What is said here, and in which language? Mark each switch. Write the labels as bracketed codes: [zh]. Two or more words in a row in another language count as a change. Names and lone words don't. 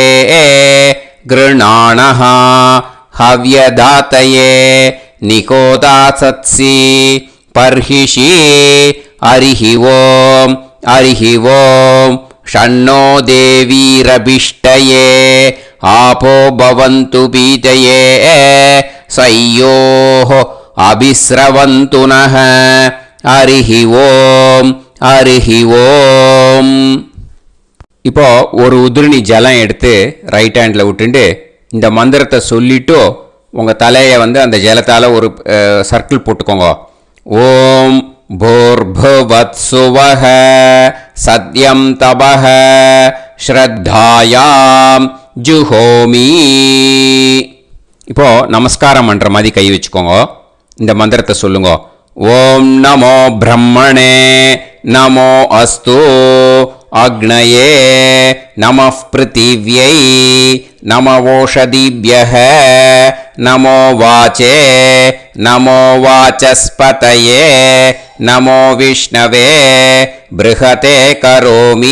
[sa] गृणाणः हव्यदातये निकोदासत्सि पर्हिषि हरिः ओम् षण्णो देवीरभिष्टये आपो भवन्तु पीतये सयोः अभिस्रवन्तु नः हरिः ओम् [ta] இப்போ ஒரு உதிரணி ஜலம் எடுத்து [en] right hand [ta] விட்டுண்டு இந்த மந்திரத்தை சொல்லிட்டு உங்கள் தலையை வந்து அந்த ஜலத்தால் ஒரு சர்க்கிள் போட்டுக்கோங்க. [sa] ஓம் भूर्भुवत्सुवः सत्यं तपः श्रद्धायाम् जुहोमि. [ta] இப்போ நமஸ்காரம் பண்ணுற மாதிரி கை வச்சுக்கோங்க. இந்த மந்திரத்தை சொல்லுங்க. [sa] ओम् नमो ब्रह्मणे नमो अस्तु अग्नये नमः पृथिव्यै नमवोषधिभ्यः नमो वाचे नमो वाचस्पतये नमो विष्णवे बृहते करोमि.